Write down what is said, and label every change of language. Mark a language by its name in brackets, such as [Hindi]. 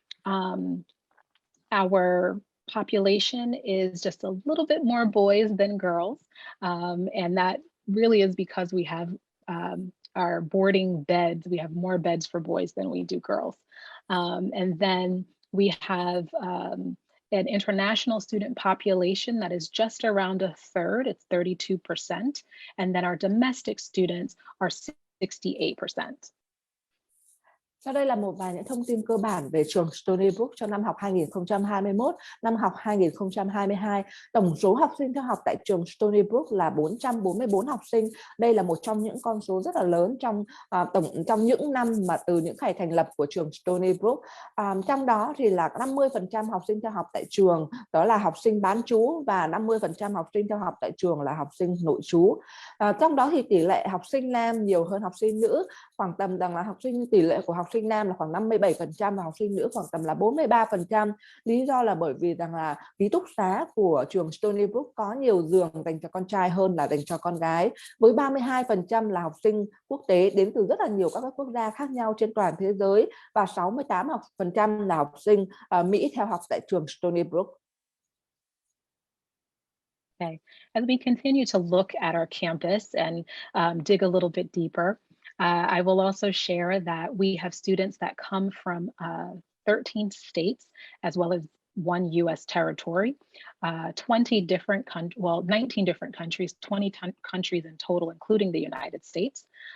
[English] Our population is just a little bit more boys than girls, and that really is because we have our boarding beds. We have more beds for boys than we do girls. And then we have an international student population that is just around a third, it's 32%, and then our domestic students are 68%. [Vietnamese] Sau đây là một vài những thông tin cơ bản về trường Stony Brook cho năm học 2021, năm học 2022. Tổng số học sinh theo học tại trường Stony Brook là 444 học sinh. Đây là một trong những con số rất là lớn trong những năm mà từ những ngày thành lập của trường Stony Brook. Trong đó thì là 50% học sinh theo học tại trường đó là học sinh bán trú, và 50% học sinh theo học tại trường là học sinh nội trú. Trong đó thì tỷ lệ học sinh nam nhiều hơn học sinh nữ, khoảng tầm rằng là tỷ lệ của học sinh nam là khoảng 57% và học sinh nữ khoảng tầm là 43%. Lý do là bởi vì rằng là ký túc xá của trường Stony Brook có nhiều giường dành cho con trai hơn là dành cho con gái, với 32% là học sinh quốc tế đến từ rất là nhiều các quốc gia khác nhau trên toàn thế giới, và 68% là học sinh Mỹ theo học tại trường Stony Brook. [English] Okay, as we continue to look at our campus and dig a little bit deeper, I will also share that we have students that come from 13 states, as well as one U.S. territory, 19 different countries, 20 countries in total, including the United States.